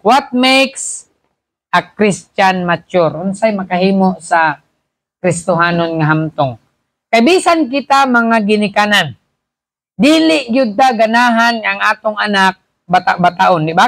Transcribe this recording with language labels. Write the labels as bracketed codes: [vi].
[en] What makes a Christian mature? [ceb] Unsay makahimo sa Kristohanon nga hamtong? Kay bisan kita mga ginikanan, dili yun ta ganahan ang atong anak bata-bataon, di ba?